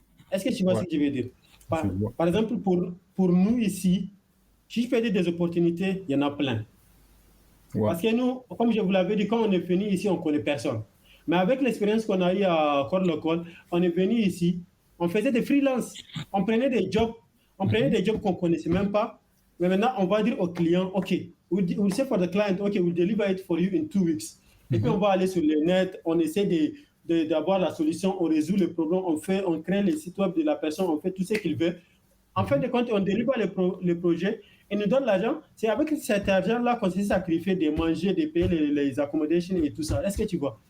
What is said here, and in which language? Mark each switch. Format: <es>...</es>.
<fr>Est-ce que tu vois ce que je veux dire? Par exemple, pour nous ici, si je peux dire des opportunités, il y en a plein. Ouais. Parce que nous, comme je vous l'avais dit, quand on est venu ici, on ne connaît personne. Mais avec l'expérience qu'on a eue à Corps Local, on est venu ici, on faisait des freelances, on prenait des jobs qu'on ne connaissait même pas. Mais maintenant, on va dire au client,</fr> <en>OK, we'll say for the client, OK, we'll deliver it for you in 2 weeks.</en> <fr>Et puis, on va aller sur le net, on essaie d'avoir la solution, on résout le problème, on crée les sites web de la personne, on fait tout ce qu'il veut. En fin de compte, on délivre le projet et nous donne l'argent. C'est avec cet argent-là qu'on s'est sacrifié de manger, de payer les accommodations et tout ça. Est-ce que tu vois?</fr>